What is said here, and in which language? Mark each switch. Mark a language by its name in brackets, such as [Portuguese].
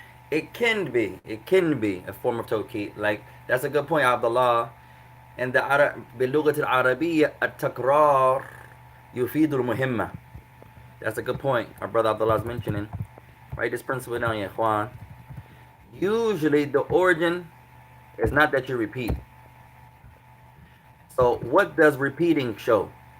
[English] It can be a form of tawkid. Like that's a good point, Abdullah. [Arabic] And باللغة العربية التكرار يفيد المهمة. [English] That's a good point. Our brother Abdullah is mentioning. Write this principle down, ya ikhwan. Usually the origin is not that you repeat. So what does repeating show?